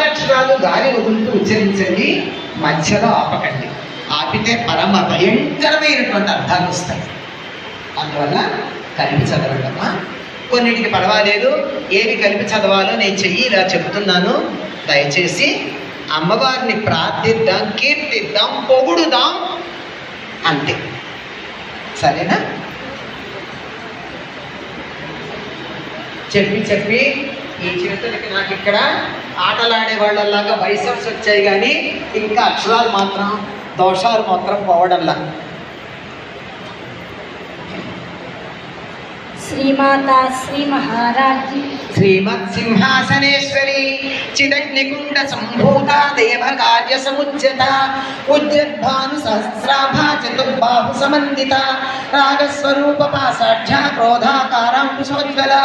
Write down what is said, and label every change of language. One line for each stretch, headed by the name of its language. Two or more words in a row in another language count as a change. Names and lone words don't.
Telugu: అక్షరాలు గాలి వదులుతూ ఉచ్చరించండి మధ్యలో ఆపకండి ఆపితే పరమ భయంకరమైనటువంటి అర్థాలు వస్తాయి అందువల్ల కలిపి చదవండమ్మా కొన్నిటికి పర్వాలేదు ఏవి కలిపి చదవాలో నేను చెయ్యి ఇలా చెబుతున్నాను దయచేసి అమ్మవారిని ప్రార్థిద్దాం కీర్తిద్దాం పొగుడుదాం అంతే సరేనా చెప్పి చెప్పి ఈ చేతులకి నాకు ఇక్కడ ఆటలాడే వాళ్ళలాగా బైసెప్స్ వచ్చాయి కానీ ఇంకా అక్షరాలు మాత్రం దోషాలు మాత్రం పోవడంలా
Sanskrit: श्रीमाता श्री महाराज श्रीमत् सिंहासनेश्वरी चिदग्निकुंड संभूता देव कार्य समुज्जता उज्जद्भानु सहस्राभा चतुर्बाहु समन्विता रागस्वरूप पासाढ्या क्रोधाकारांकुशोज्ज्वला